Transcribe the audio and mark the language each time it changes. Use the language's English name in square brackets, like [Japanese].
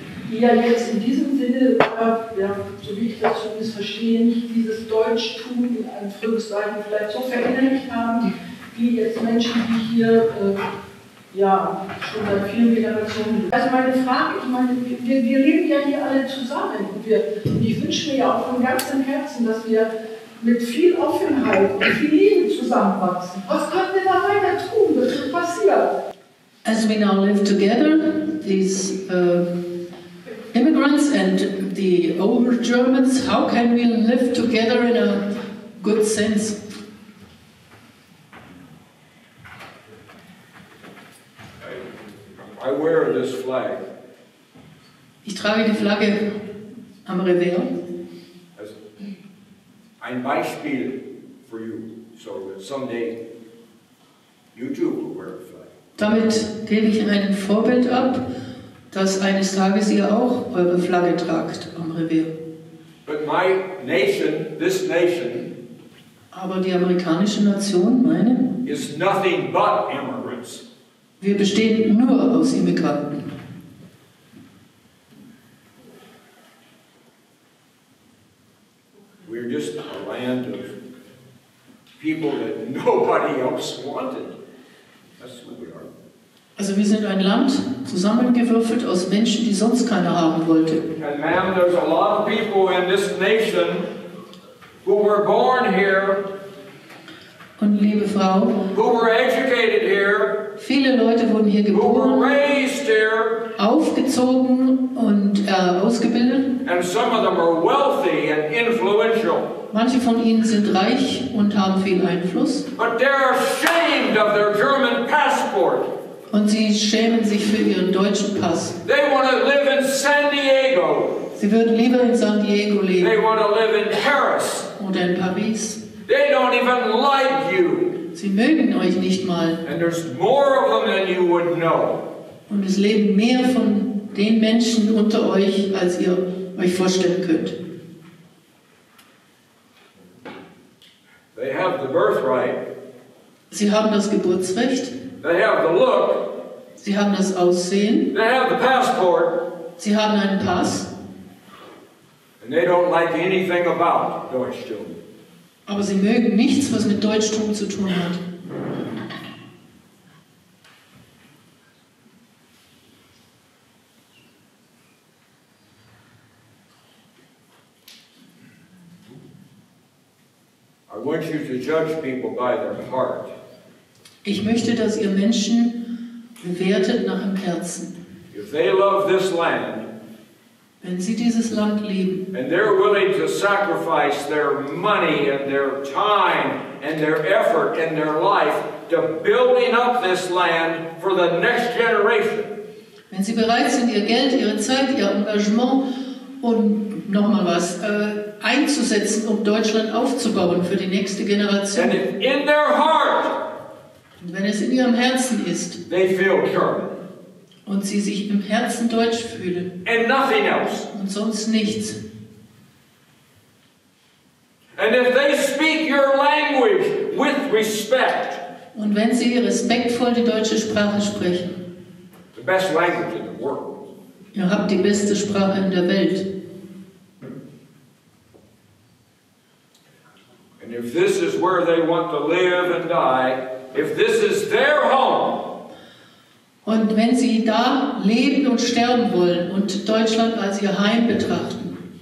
[German] Die ja jetzt in diesem Sinne, so wie ich das zumindest verstehe, nicht dieses Deutschtum in Anführungszeichen vielleicht so verinnerlicht haben, wie jetzt Menschen, die hier schon seit vielen Generationen. Also meine Frage, ich meine, wir leben ja hier alle zusammen und ich wünsche mir ja auch von ganzem Herzen, dass wir mit viel Offenheit und viel Liebe zusammenwachsen. Was können wir da weiter tun? Was ist passiert? [English] As we now live together, these immigrants and the older Germans, how can we live together in a good sense? I wear this flag [German] Ich trage die Flagge am Revers [English] as [German] ein Beispiel [English] for you, so that someday you too will wear a flag. [German] Damit gebe ich ein Vorbild ab, dass eines Tages ihr auch eure Flagge tragt am Revers. [English] But my nation, this nation, [German] Aber die amerikanische Nation, meine, [English] is nothing but immigrants. [German] wir bestehen nur aus Immigranten. [English] We're just a land of people that nobody else wanted. That's who we are. [German] Also wir sind ein Land, zusammengewürfelt aus Menschen, die sonst keiner haben wollte. [English] And ma'am, there's a lot of people in this nation who were born here, [German] Und liebe Frau, [English] who were educated here, [German] Viele Leute wurden hier [English] who were [German] geboren, [English] raised here, [German] aufgezogen und ausgebildet. [English] and some of them are wealthy and influential. [German] Manche von ihnen sind reich und haben viel Einfluss. [English] But they're ashamed of their German passport. [German] Und sie schämen sich für ihren deutschen Pass. [English] They want to live in San Diego. [German] Sie würden lieber in San Diego [English] They [German] leben [English] want to live in Paris. [German] oder in Paris. [English] They don't even like you. [German] Sie mögen euch nicht mal. [English] And there's more of them than you would know. [German] Und es leben mehr von den Menschen unter euch, als ihr euch vorstellen könnt. [English] They have the birthright. [German] Sie haben das Geburtsrecht. [English] They have the look. [German] Sie haben das Aussehen. [English] They have the passport. [German] Sie haben einen Pass. [English] And they don't like anything about Deutschtum. [German] Aber sie mögen nichts, was mit Deutschtum zu tun hat. [English] I want you to judge people by their heart. [German] Ich möchte, dass ihr Menschen bewertet nach dem Herzen. [English] If they love this land, [German] Wenn sie dieses Land lieben [English] and they're willing to sacrifice their money and their time and their effort and their life to building up this land for the next generation. [German] Wenn sie bereit sind, ihr Geld, ihre Zeit, ihr Engagement und nochmal was einzusetzen, um Deutschland aufzubauen für die nächste Generation. [English] And if in their heart [German] Und wenn es in ihrem Herzen ist [English] they feel German [German] und sie sich im Herzen deutsch fühlen [English] and nothing else, [German] und sonst nichts. [English] and if they speak your language with respect, [German] Und wenn sie respektvoll die deutsche Sprache sprechen, [English] the best language in the world, [German] ihr habt die beste Sprache in der Welt. [English] and if this is where they want to live and die, if this is their home, [German] Und wenn sie da leben und sterben wollen und Deutschland als ihr Heim betrachten,